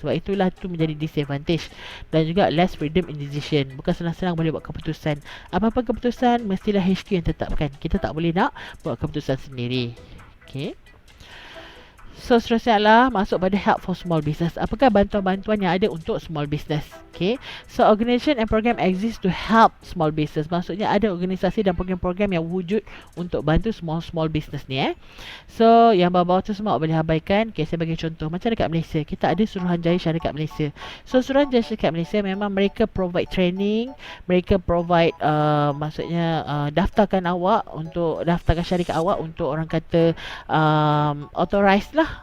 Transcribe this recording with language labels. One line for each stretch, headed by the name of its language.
Malay: Sebab itulah tu menjadi disadvantage. Dan juga
English: less freedom in decision,
Malay: bukan senang-senang boleh buat keputusan. Apa-apa keputusan mestilah HQ yang tetapkan. Kita tak boleh nak buat keputusan sendiri. Okay. So seterusnya adalah masuk pada
English: help for small business.
Malay: Apakah bantuan-bantuan yang ada untuk small business?
English: Okay, so organisation and program exist to help small business.
Malay: Maksudnya ada organisasi dan program-program yang wujud untuk bantu
English: small business
Malay: ni. So yang bawah-bawah tu semua boleh abaikan. Okay, saya bagi contoh. Macam dekat Malaysia, kita ada Suruhanjaya Syarikat Malaysia. So Suruhanjaya Syarikat Malaysia memang mereka
English: provide training,
Malay: mereka provide maksudnya daftarkan syarikat awak untuk, orang kata, authorized lah.